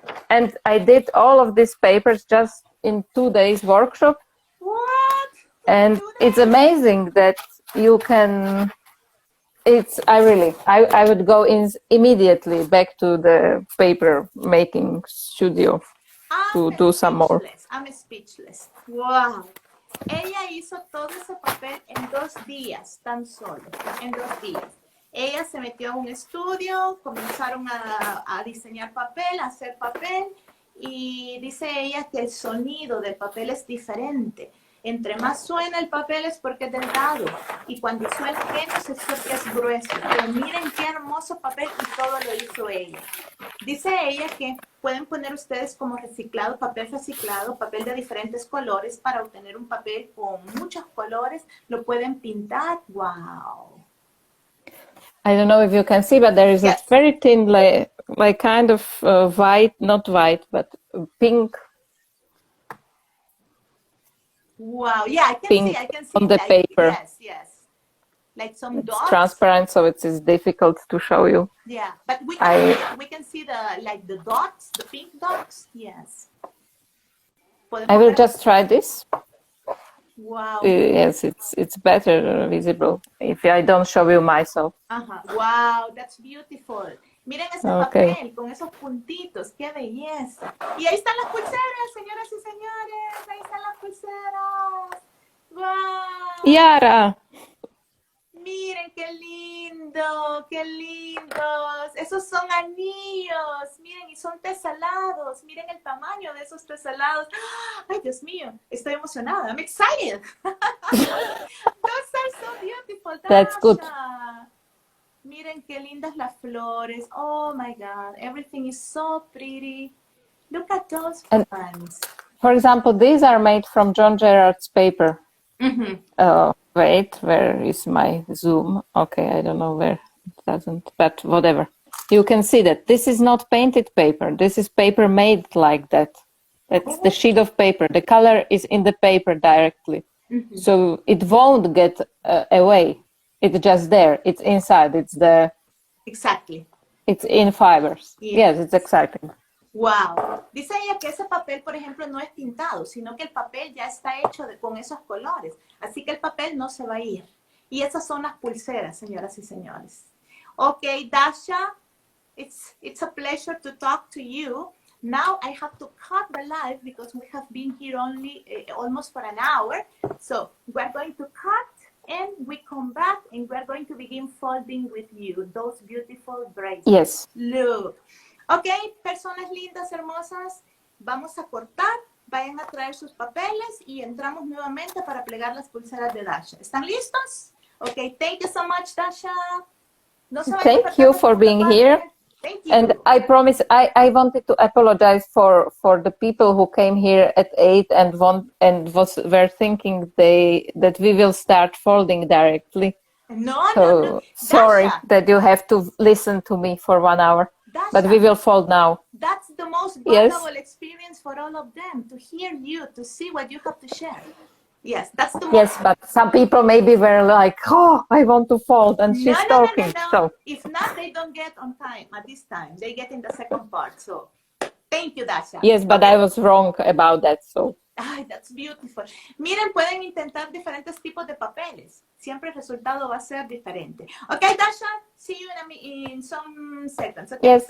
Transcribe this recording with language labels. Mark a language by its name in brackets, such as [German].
[English] And I did all of these papers just in 2 days workshop. What? And it's amazing that you can. I would go immediately back to the paper making studio to do some more. I'm speechless. Wow. [Spanish] Ella hizo todo ese papel en 2 días, tan solo, en 2 días. Ella se metió a un estudio, comenzaron a diseñar papel, a hacer papel, y dice ella que el sonido del papel es diferente. Entre más suena el papel es porque es delgado, y cuando suena menos es porque es grueso. Pero miren qué hermoso papel, y todo lo hizo ella. Dice ella que pueden poner ustedes como reciclado, papel de diferentes colores para obtener un papel con muchos colores. Lo pueden pintar. ¡Wow! [English] I don't know if you can see, but there is a very thin, like kind of white, not white, but pink. Wow! Yeah, I can see on the paper. Yes. Like some dots. It's transparent, so it is difficult to show you. Yeah, but we can see the dots, the pink dots. Yes. I will just try this. Wow. Yes, it's better visible if I don't show you myself. Wow, that's beautiful. [Spanish] Miren ese papel con esos puntitos, qué belleza. Y ahí están las pulseras, señoras y señores. Ahí están las pulseras. Wow. Yara. Miren qué lindo, qué lindos. Esos son anillos. Miren, y son teselados. Miren el tamaño de esos teselados. Ay, Dios mío, estoy emocionada. [English] I'm excited. Those are so beautiful, Dasha. That's good. [Spanish] Miren qué lindas las flores. [English] Oh my God, everything is so pretty. Look at those ones. For example, these are made from John Gerard's paper. Wait, where is my Zoom? Okay, I don't know where it doesn't, but whatever. You can see that this is not painted paper. This is paper made like that. That's the sheet of paper. The color is in the paper directly. So it won't get away. It's just there. It's inside. Exactly. It's in fibers. Yes, it's exciting. Wow. [Spanish] Dice ella que ese papel, por ejemplo, no es pintado, sino que el papel ya está hecho con esos colores. Así que el papel no se va a ir. Y esas son las pulseras, señoras y señores. [English] Okay, Dasha, it's a pleasure to talk to you. Now I have to cut the live because we have been here only almost for an hour. So we're going to cut and we come back and we're going to begin folding with you those beautiful bracelets. Yes. Look. [Spanish] Ok, personas lindas, hermosas, vamos a cortar, vayan a traer sus papeles y entramos nuevamente para plegar las pulseras de Dasha. ¿Están listos? [English] Ok, thank you so much, Dasha. [Spanish] No se vayan [English] Thank you for being here. Thank you. And I promise, I wanted to apologize for the people who came here at 8 were thinking that we will start folding directly. No. Sorry Dasha, that you have to listen to me for 1 hour. Dasha, but we will fold now. That's the most valuable experience for all of them, to hear you, to see what you have to share. Yes, that's the most. Yes, but some people maybe were like, oh, I want to fold, and she's talking. No. So. If not, they don't get on time at this time. They get in the second part. So thank you, Dasha. Yes, but I was wrong about that. So. Ay, that's beautiful. [Spanish] Miren, pueden intentar diferentes tipos de papeles. Siempre el resultado va a ser diferente. [English] Okay, Dasha, see you in some seconds. Okay,